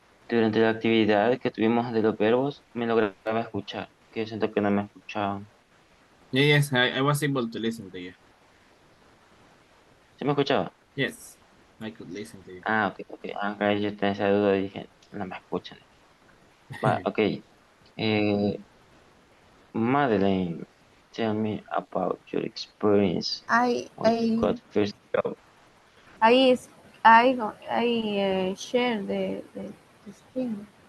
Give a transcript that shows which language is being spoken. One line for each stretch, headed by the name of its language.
Spanish: Durante la actividad que tuvimos de los verbos, me lograba escuchar, que yo siento que no me escuchaban.
English: Yeah, yes, I was able to listen to you.
Spanish: ¿Sí me escuchaba?
English: Yes, I could listen to you. Ah, ok, ok.
Spanish: Acá yo tenía esa duda y dije, no me escuchan. Va, ok.
English: Madeline, tell me about your experience I when you I got first job. I I share the screen.